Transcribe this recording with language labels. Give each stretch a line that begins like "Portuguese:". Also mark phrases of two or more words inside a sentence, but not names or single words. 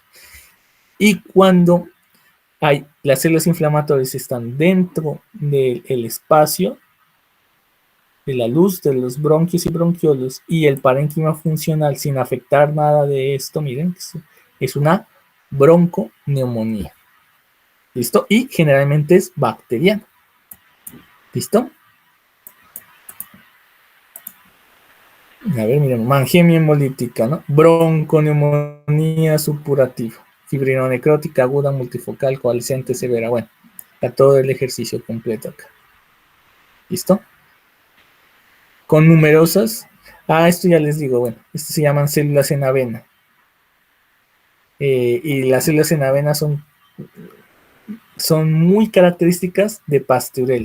Spanish: Y cuando las células inflamatorias están dentro del espacio de la luz de los bronquios y bronquiolos y el parénquima funcional sin afectar nada de esto, miren, es una bronconeumonía. ¿Listo? Y generalmente es bacteriana. ¿Listo? A ver, miren, mangemia hemolítica, ¿no? Bronconeumonía supurativa, fibrinonecrótica aguda multifocal coalescente severa. Bueno, a todo el ejercicio completo acá. ¿Listo? Con numerosas. Esto ya les digo, bueno, esto se llaman células en avena. Y las células en avena son muy características de Pasturella.